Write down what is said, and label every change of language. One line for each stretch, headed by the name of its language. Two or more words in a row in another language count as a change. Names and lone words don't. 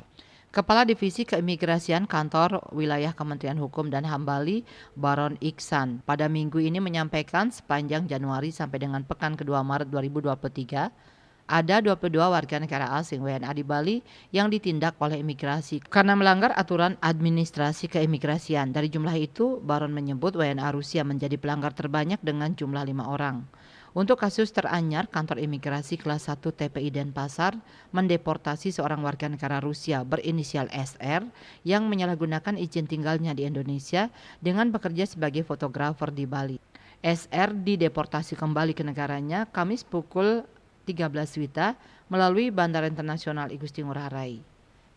Indonesian: Kepala Divisi Keimigrasian Kantor Wilayah Kementerian Hukum dan HAM Bali, Baron Iksan, pada minggu ini menyampaikan sepanjang Januari sampai dengan pekan kedua Maret 2023, ada 22 warga negara asing WNA di Bali yang ditindak oleh imigrasi karena melanggar aturan administrasi keimigrasian. Dari jumlah itu, Baron menyebut WNA Rusia menjadi pelanggar terbanyak dengan jumlah 5 orang. Untuk kasus teranyar, kantor imigrasi kelas 1 TPI Denpasar mendeportasi seorang warga negara Rusia berinisial SR yang menyalahgunakan izin tinggalnya di Indonesia dengan bekerja sebagai fotografer di Bali. SR dideportasi kembali ke negaranya Kamis pukul 13 WITA melalui Bandara Internasional I Gusti Ngurah Rai.